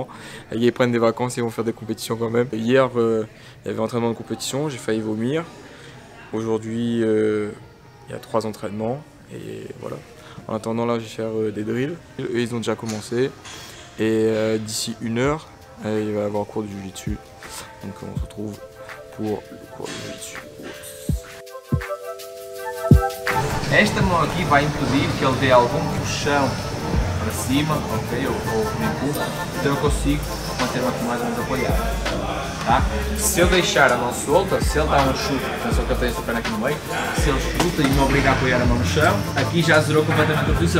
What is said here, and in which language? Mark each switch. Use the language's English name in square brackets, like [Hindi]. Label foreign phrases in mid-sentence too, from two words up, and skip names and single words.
[French] Ils prennent des vacances et ils vont faire des compétitions quand même. Hier, il y avait entraînement de compétition, j'ai failli vomir. Aujourd'hui, il y a 3 entraînements. Et voilà. En attendant, là, je vais faire des drills. Eux, ils ont déjà commencé. Et d'ici 1 heure, il va y avoir cours de jiu-jitsu. Donc on se retrouve pour le cours de jiu-jitsu. [Portuguese] Esta mão aqui vai impedir que ele dê algum puxão para cima, ok? Ou um impulso, então eu consigo manter-me aqui mais ou menos apoiado. Tá? Se eu deixar a mão solta, se ele dá um chute, atenção que eu tenho esta perna aqui no meio, se ele chuta e me obriga a apoiar a mão no chão, aqui já zerou completamente a posição.